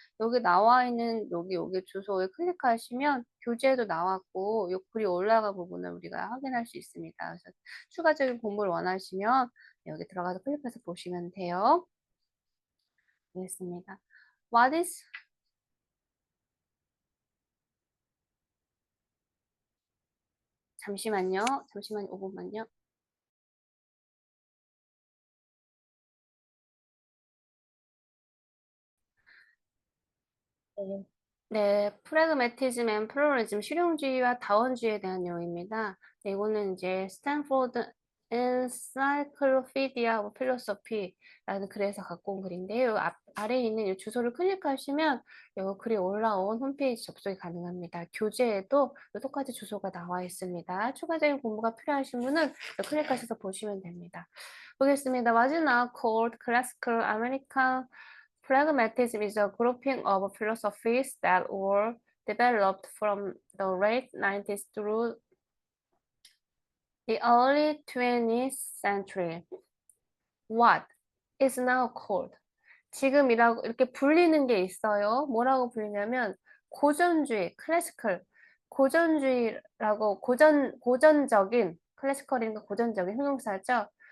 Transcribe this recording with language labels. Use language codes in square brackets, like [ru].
[ko] 여기 나와 있는 여기 주소에 클릭하시면 교재에도 나왔고 이 글이 올라가 부분을 우리가 확인할 수 있습니다. 그래서 추가적인 공부를 원하시면 여기 들어가서 클릭해서 보시면 돼요. 알겠습니다. [en] What is [ko] 잠시만요. 5분만요. 네. 네, 프래그매티즘 앤 플루러리즘, 실용주의와 다원주의에 대한 내용입니다. 네, 이거는 이제 스탠포드 Encyclopedia of Philosophy라는 글에서 갖고 온 글인데요. 아래에 있는 이 주소를 클릭하시면 이 글이 올라온 홈페이지 접속이 가능합니다. 교재에도 똑같이 주소가 나와 있습니다. 추가적인 공부가 필요하신 분은 클릭하셔서 보시면 됩니다. 보겠습니다. [en] What is now called classical American pragmatism is a grouping of philosophies that were developed from the late 90s through the early 20th century. What is now called? [ko] 지금이라고 이렇게 불리는 게 있어요. 뭐라고 불리냐면 고전주의, 클래시컬, 고전주의라고 고전적인 클래시컬이니까 고전적인 형용사죠.